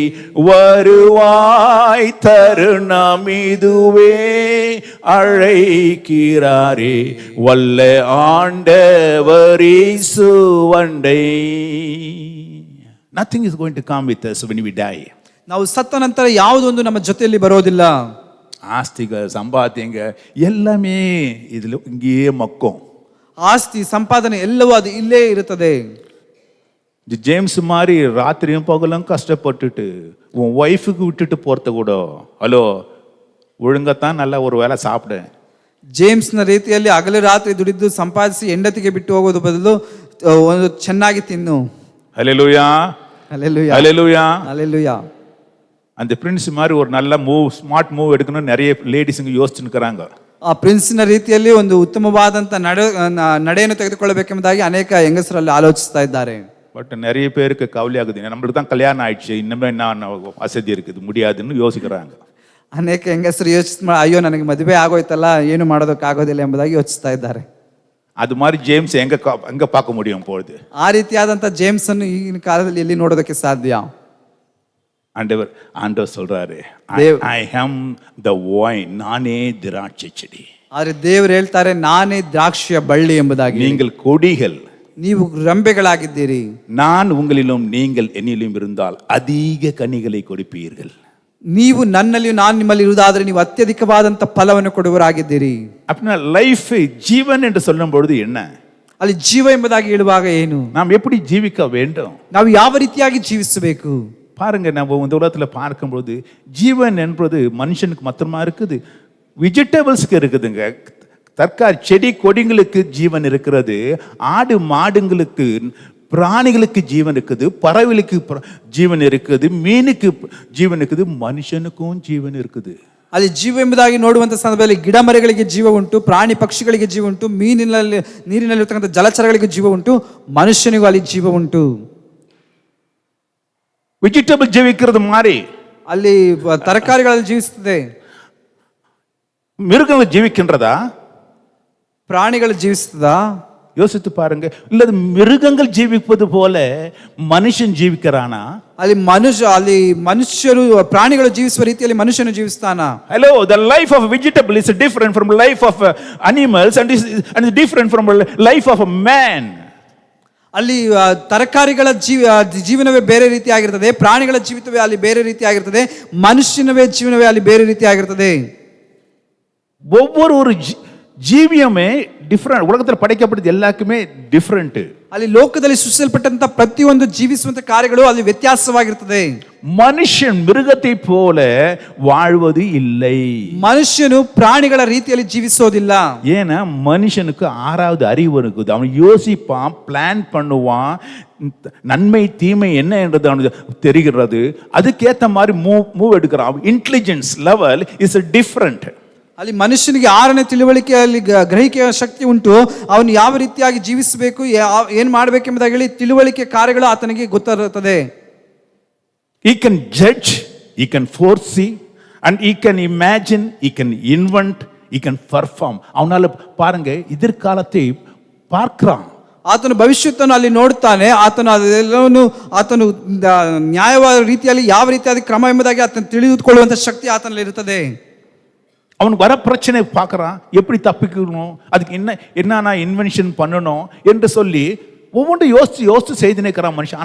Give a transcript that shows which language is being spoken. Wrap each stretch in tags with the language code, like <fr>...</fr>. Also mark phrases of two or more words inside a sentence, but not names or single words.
<ta>வருவாய் தருணம் இதுவே அழைக்கிறாரே வல்ல ஆண்டவர் இயேசுவண்டை.</ta> <en>Nothing is going to come with us when we die.</en> <kn>ನಾವು ಸತ್ತ ನಂತರ ಯಾವುದೊಂದು ನಮ್ಮ ಜೊತೆಯಲ್ಲಿ ಬರೋದಿಲ್ಲ.</kn> <ta>ஆஸ்திகள் சம்பாத்தியங்க எல்லாமே இதுல இங்கேயே மக்கும்.</ta> <kn>ಆಸ್ತಿ ಸಂಪಾದನೆ ಎಲ್ಲವೂ ಅದು ಇಲ್ಲೇ ಇರುತ್ತದೆ.</kn> <ta>ஜேம்ஸ் மாதிரி ராத்திரியும் பகலும் கஷ்டப்பட்டுட்டு உன் ஒய்ஃபுக்கு விட்டுட்டு போறது கூட, ஹலோ ஒழுங்கத்தான் நல்லா ஒரு வேளை சாப்பிடு.</ta> <kn>ಜೇಮ್ಸ್ನ ರೀತಿಯಲ್ಲಿ ಹಗಲು ರಾತ್ರಿ ದುಡಿದು ಸಂಪಾದಿಸಿ ಹೆಂಡತಿಗೆ ಬಿಟ್ಟು ಹೋಗೋದು ಬದಲು ಒಂದು ಚೆನ್ನಾಗಿ ತಿನ್ನು.</kn> <ta>ஹல்லேலூயா, ஹல்லேலூயா, ஹல்லேலூயா, ஹல்லேலூயா. அந்த பிரின்ஸ் மாதிரி ஒரு நல்ல</ta> <en>smart move</en> <ta>எடுக்கணும்னு நிறைய லேடிஸுங்க யோசிச்சுன்னு இருக்கிறாங்க.</ta> <kn>ಆ ಪ್ರಿನ್ಸಿನ ರೀತಿಯಲ್ಲಿ ಒಂದು ಉತ್ತಮವಾದಂತ ನಡೆಯನ್ನು ತೆಗೆದುಕೊಳ್ಳಬೇಕೆಂಬುದಾಗಿ ಅನೇಕ ಹೆಂಗಸರಲ್ಲಿ ಆಲೋಚಿಸ್ತಾ ಇದ್ದಾರೆ.</kn> <ta>பட் நிறைய பேருக்கு கவலையாகுது, நம்மளுக்கு தான் கல்யாணம் ஆயிடுச்சு, இன்னுமே என்ன வசதி இருக்குது, முடியாதுன்னு யோசிக்கிறாங்க.</ta> <kn>ಅನೇಕ ಹೆಂಗಸರು ಯೋಚಿಸ್ತಾ ಅಯ್ಯೋ ನನಗೆ ಮದುವೆ ಆಗೋಯ್ತಲ್ಲ, ಏನು ಮಾಡೋದಕ್ಕಾಗೋದಿಲ್ಲ ಎಂಬುದಾಗಿ ಯೋಚಿಸ್ತಾ ಇದ್ದಾರೆ.</kn> <ta>அது மாதிரி ஜேம்ஸ் எங்க பார்க்க முடியும் பொழுது?</ta> <kn>ಆ ರೀತಿಯಾದಂತ ಜೇಮ್ಸ್ ಅನ್ನು ಈಗಿನ ಕಾಲದಲ್ಲಿ ಎಲ್ಲಿ ನೋಡೋದಕ್ಕೆ ಸಾಧ್ಯ?</kn> <ta>ஆண்டவர் சொல்றாரு,</ta> <en>I am the vine,</en> <ta>நானே திராட்சை செடி.</ta> <kn>ಆದ್ರೆ ದೇವರು ಹೇಳ್ತಾರೆ ನಾನೇ ದ್ರಾಕ್ಷಿಯ ಬಳ್ಳಿ ಎಂಬುದಾಗಿ.</kn> <ta>நீங்கள் கொடிகள்,</ta> <kn>ನೀವು ರೆಂಬೆಗಳಾಗಿದ್ದೀರಿ.</kn> <ta>நான் உங்களிலும் நீங்கள் என்னிலும் இருந்தால் அதிக கனிகளை கொடுப்பீர்கள்.</ta> <kn>ನೀವು ನನ್ನಲ್ಲಿಯೂ ನಾನು ನಿಮ್ಮಲ್ಲಿ ಇರುವುದಾದ್ರೆ ನೀವು ಅತ್ಯಧಿಕವಾದಂತ ಫಲವನ್ನು ಕೊಡುವರಾಗಿದ್ದೀರಿ.</kn> <ta>அப்படின்னா லைஃப் ஜீவன் என்று சொல்லும் பொழுது என்ன?</ta> <kn>ಅಲ್ಲಿ ಜೀವ ಎಂಬುದಾಗಿ ಹೇಳುವಾಗ ಏನು?</kn> <ta>நாம் எப்படி ஜீவிக்க வேண்டும்?</ta> <kn>ನಾವು ಯಾವ ರೀತಿಯಾಗಿ ಜೀವಿಸಬೇಕು?</kn> <ta>பாருங்க, நம்ம இந்த உலகத்துல பார்க்கும்போது ஜீவன் என்பது மனுஷனுக்கு மாத்திரமா இருக்குது, வெஜிடபிள்ஸ்க்கு இருக்குதுங்க. தற்காலி செடி கொடிங்களுக்கு ஜீவன் இருக்கிறது, ஆடு மாடுங்களுக்கு பிராணிகளுக்கு ஜீவன் இருக்குது, பறவைகளுக்கு ஜீவன் இருக்குது, மீனுக்கு ஜீவன் இருக்குது, மனுஷனுக்கும் ஜீவன் இருக்குது.</ta> <kn>ಅಲ್ಲಿ ಜೀವ ಎಂಬುದಾಗಿ ನೋಡುವಂತ ಸಂದರ್ಭದಲ್ಲಿ ಗಿಡ ಮರಗಳಿಗೆ ಜೀವ ಉಂಟು, ಪ್ರಾಣಿ ಪಕ್ಷಿಗಳಿಗೆ ಜೀವ ಉಂಟು, ನೀರಿನಲ್ಲಿರ್ತಕ್ಕಂಥ ಜಲಚರಗಳಿಗೆ ಜೀವ ಉಂಟು, ಮನುಷ್ಯನಿಗೂ ಅಲ್ಲಿ ಜೀವ ಉಂಟು.</kn> <ta>வெஜிடபிள் ஜீவிக்கிறது மாதிரி</ta> <kn>ಅಲ್ಲಿ ತರಕಾರಿಗಳಲ್ಲಿ ಜೀವಿಸ್ತದೆ,</kn> <ta>மிருகங்கள் ஜீவிக்கின்றதா?</ta> <kn>ಪ್ರಾಣಿಗಳು ಜೀವಿಸ್ತದಾ?</kn> <ta>யோசித்து பாருங்க. இல்லது மிருகங்கள் ஜீவிப்பது போல மனுஷன் ஜீவிக்கிறானா?</ta> <kn>ಅಲ್ಲಿ ಮನುಷ್ಯರು ಪ್ರಾಣಿಗಳು ಜೀವಿಸುವ ರೀತಿಯಲ್ಲಿ ಮನುಷ್ಯನು ಜೀವಿಸ್ತಾನ?</kn> <en>Hello, the life of a vegetable is different from life of animals and is different from life of a man.</en> <kn>ಅಲ್ಲಿ ತರಕಾರಿಗಳ ಜೀವನವೇ ಬೇರೆ ರೀತಿ ಆಗಿರ್ತದೆ, ಪ್ರಾಣಿಗಳ ಜೀವಿತವೇ ಅಲ್ಲಿ ಬೇರೆ ರೀತಿ ಆಗಿರ್ತದೆ, ಮನುಷ್ಯನವೇ ಜೀವನವೇ ಅಲ್ಲಿ ಬೇರೆ ರೀತಿ ಆಗಿರ್ತದೆ.</kn> <ta>ஒவ்வொரு ஜீவியமே டிஃபரெண்ட். உலகத்தில் படைக்கப்பட்டது எல்லாருக்குமே டிஃபரெண்ட்.</ta> <kn>ಅಲ್ಲಿ ಲೋಕದಲ್ಲಿ ಸೃಷ್ಟಿಸಲ್ಪಟ್ಟಂತ ಪ್ರತಿಯೊಂದು ಜೀವಿಸುವಂತ ಕಾರ್ಯಗಳು ಅಲ್ಲಿ ವ್ಯತ್ಯಾಸವಾಗಿರ್ತದೆ.</kn> <ta>மனுஷன் மிருகத்தை போல வாழ்வது இல்லை.</ta> <kn>ಮನುಷ್ಯನು ಪ್ರಾಣಿಗಳ ರೀತಿಯಲ್ಲಿ ಜೀವಿಸೋದಿಲ್ಲ.</kn> <ta>ஏன்னா மனுஷனுக்கு ஆறாவது அறிவு இருக்குது. அவன் யோசிப்பான், பிளான் பண்ணுவான், நன்மை தீமை என்ன என்றது அவனுக்கு தெரிகிறது, அதுக்கேற்ற மாதிரி மூவ் எடுக்கிறான்.</ta> <en>intelligence level is different.</en> <kn>ಅಲ್ಲಿ ಮನುಷ್ಯನಿಗೆ 6ನೇ ತಿಳುವಳಿಕೆಯಲ್ಲಿ ಗ್ರಹಿಕೆಯ ಶಕ್ತಿ ಉಂಟು. ಅವನು ಯಾವ ರೀತಿಯಾಗಿ ಜೀವಿಸಬೇಕು, ಏನ್ ಮಾಡಬೇಕೆಂಬುದಾಗಿ ಹೇಳಿ ತಿಳುವಳಿಕೆ ಕಾರ್ಯಗಳು ಆತನಿಗೆ ಗೊತ್ತಿರುತ್ತದೆ.</kn> <en>He can judge, he can foresee, and he can imagine, he can invent, he can perform.</en> <ta>ಅವನಾல பாருங்க எதிர்காலத்தை பார்க்கிறான்.</ta> <kn>ಆತನು ಭವಿಷ್ಯತ್ತನ್ನು ಅಲ್ಲಿ ನೋಡ್ತಾನೆ. ಆತನು ನ್ಯಾಯವಾದ ರೀತಿಯಲ್ಲಿ ಯಾವ ರೀತಿಯಾದ ಕ್ರಮ ಎಂಬುದಾಗಿ ಆತನು ತಿಳಿದುಕೊಳ್ಳುವಂತ ಶಕ್ತಿ ಆತನಲ್ಲಿ ಇರುತ್ತದೆ.</kn> <ta>அவனுக்கு வர பிரச்சனை பார்க்கறான், எப்படி தப்பிக்கணும், அதுக்கு என்ன இன்வென்ஷன் பண்ணணும் என்று சொல்லி ஒவ்வொன்றும் யோசிச்சு செய்து நிற்கிறான் மனுஷன்.</ta>